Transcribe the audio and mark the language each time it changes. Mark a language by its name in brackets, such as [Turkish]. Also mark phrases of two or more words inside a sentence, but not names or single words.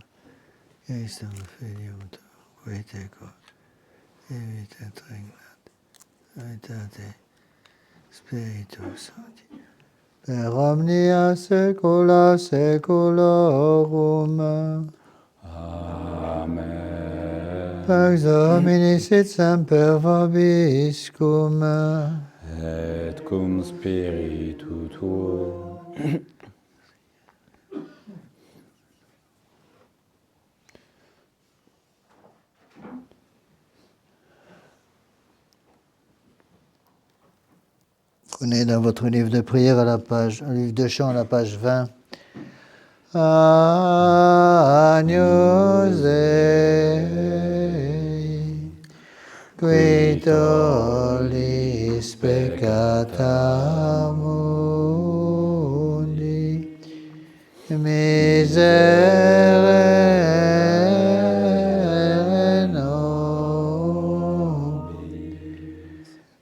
[Latin] Christum Filium Tuum, qui tecum, vivit et regnat, unitate Spiritus Sancti, per omnia saecula saeculorum. Amen. Pax Domini sit semper vobiscum. Et cum spiritu tuo. [French] Prenez dans votre livre de prière à la page, un livre de chant à la page 20. [Latin] Agnus Dei, qui tollis peccata mundi, miserere nobis.